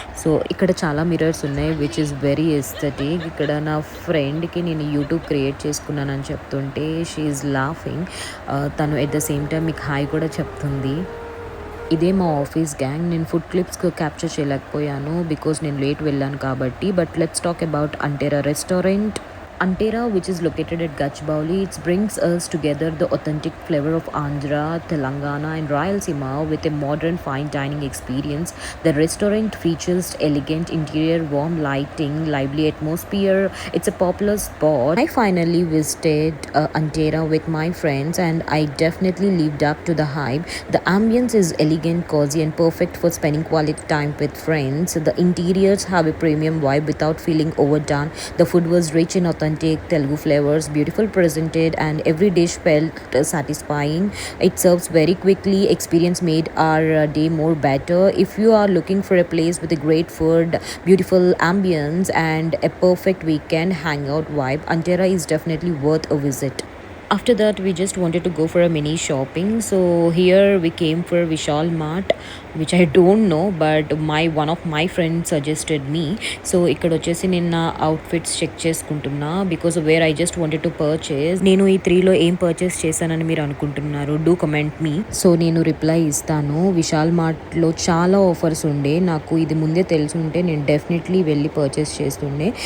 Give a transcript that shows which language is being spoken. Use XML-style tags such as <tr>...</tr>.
<te>So ఇక్కడ చాలా mirrors ఉన్నాయి</te> <en>Which is very aesthetic.</en> <te>ఇక్కడ నా ఫ్రెండ్కి నేను యూట్యూబ్ క్రియేట్ చేసుకున్నానని చెప్తుంటే</te> <en>She is laughing.</en> <te>తను</te> <en>at the same time</en> <te>మీకు హాయ్ కూడా చెప్తుంది. ఇదే మా ఆఫీస్ గ్యాంగ్. నేను ఫుడ్ క్లిప్స్ క్యాప్చర్ చేయలేకపోయాను బికాజ్ నేను లేట్ వెళ్ళాను కాబట్టి.</te> <en>But let's talk about Antera restaurant. Antera, which is located at Gachbauli, it brings us together the authentic flavor of Andhra, Telangana and Rayalaseema with a modern fine dining experience. The restaurant features elegant interior, warm lighting, lively atmosphere. It's a popular spot. I finally visited Antera with my friends and I definitely lived up to the hype. The ambience is elegant, cozy and perfect for spending quality time with friends. The interiors have a premium vibe without feeling overdone. The food was rich in authentic Telugu flavors, beautiful presented and every dish felt satisfying. It serves very quickly. Experience made our day more better. If you are looking for a place with a great food, beautiful ambience and a perfect weekend hangout vibe, Antera is definitely worth a visit. After that, we just wanted to go for a mini shopping. So here we came for Vishal Mart, which I don't know, but one of my friends suggested me.</en> <te>So ఇక్కడ వచ్చేసి నేను నా outfits check చేసుకుంటున్నా</te> <en>Because where I just wanted to purchase.</en> <te>నేను ఈ 3లో ఏం purchase చేశానని మీరు అనుకుంటున్నారు?</te> <en>Do comment me.</en> <te>సో నేను రిప్లై ఇస్తాను. విశాల్ మార్ట్లో చాలా ఆఫర్స్ ఉండే. నాకు ఇది ముందే తెలిసి ఉంటే నేను డెఫినెట్లీ వెళ్ళి పర్చేస్ చేస్తుండే.</te>